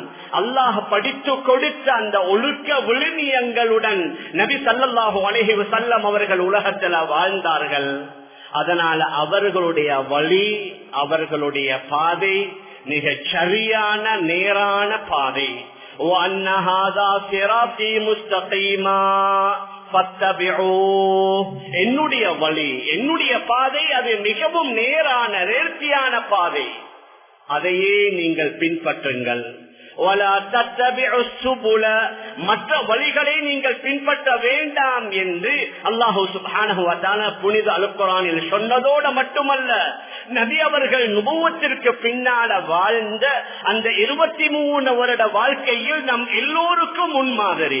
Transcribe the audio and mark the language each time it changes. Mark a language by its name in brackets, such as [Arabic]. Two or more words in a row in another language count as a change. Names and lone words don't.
[Tamil] அல்லாஹ் படித்து கொடுத்த அந்த ஒழுக்க விழுமியங்களுடன் நபி [Arabic] صلى الله عليه وسلم [Tamil] அவர்கள் உலகத்தில் வாழ்ந்தார்கள். அதனால அவர்களுடைய வழி, அவர்களுடைய பாதை மிக சரியான நேரான பாதை. [Arabic] وَأَنَّ هَذَا صِرَاطِي مُسْتَقِيمًا فَاتَّبِعُوهُ, [Tamil] என்னுடைய வழி, என்னுடைய பாதை அது மிகவும் நேரான நேர்த்தியான பாதை, அதையே நீங்கள் பின்பற்றுங்கள். [Arabic] وَلَا تَتَّبِعُوا السُّبُلَ, [Tamil] மற்ற வழிகளை நீங்கள் பின்பற்ற வேண்டாம் என்று [Arabic] الله سبحانه وتعالى [Tamil] புனித அல் குர்ஆனில் சொன்னதோடு மட்டுமல்ல, நபி அவர்கள் நுபுவத்திற்கு பின்னால வாழ்ந்த அந்த 23 வருட வாழ்க்கையில் நம் எல்லோருக்கும் முன்மாதிரி.